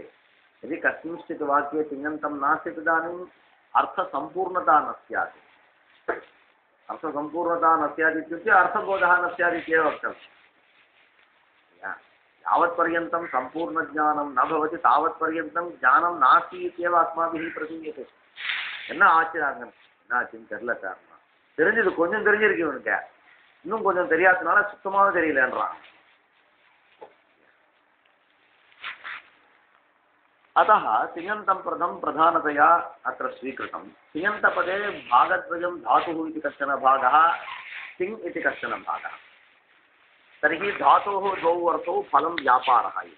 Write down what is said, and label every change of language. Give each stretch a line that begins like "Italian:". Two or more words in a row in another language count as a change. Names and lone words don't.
Sanskrit: यदि कस्मिंश्चित् वाक्ये तिङन्तं नास्ति तदानीम् अर्थसम्पूर्णता न स्यात्। अर्थसम्पूर्णता न स्यात् इत्युक्ते अर्थबोधः न स्यात् इत्येव वक्तव्यं। यावत्पर्यन्तं सम्पूर्णज्ञानं न भवति तावत्पर्यन्तं ज्ञानं नास्ति इत्येव अस्माभिः प्रतीयते।
Tamil: என்ன ஆச்சரியம், என்ன ஆச்சுன்னு தெரியல சார், தெரிஞ்சது கொஞ்சம் தெரிஞ்சிருக்கு இவனுக்கு, இன்னும் கொஞ்சம் தெரியாதனால சுத்தமாக தெரியலன்றான்.
Sanskrit: अतः तिङन्तं पदं प्रधानतया अत्र स्वीकृतं। तिङन्तपदे भागद्वयं धातुः इति कश्चन भागः, तिङ् इति कश्चन भागः। तर्हि धातोः द्वौ अर्थौ फलं व्यापारः इति।